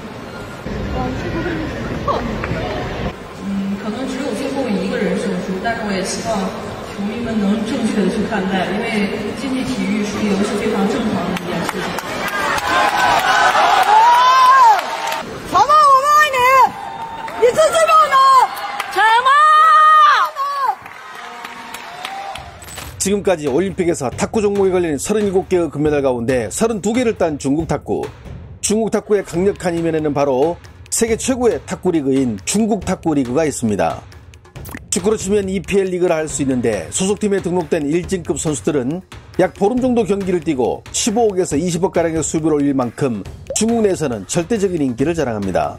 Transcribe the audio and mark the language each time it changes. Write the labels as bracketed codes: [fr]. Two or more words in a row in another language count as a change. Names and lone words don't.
[zh] 可能只有最后一个人胜出，但是我也希望 球迷们能正确的去看待，因为竞技体育输赢是非常正常的一件事情。长毛，我们爱你，你支持我们，长毛。 [ko] 지금까지 올림픽에서 탁구 종목에 걸린 37개의 금메달 가운데 32개를 딴 중국 탁구. 중국 탁구의 강력한 이면에는 바로 세계 최고의 탁구 리그인 중국 탁구 리그가 있습니다. 축구로 치면 EPL 리그를 할 수 있는데 소속팀에 등록된 1진급 선수들은 약 보름 정도 경기를 뛰고 15억에서 20억가량의 수입을 올릴 만큼 중국 내에서는 절대적인 인기를 자랑합니다.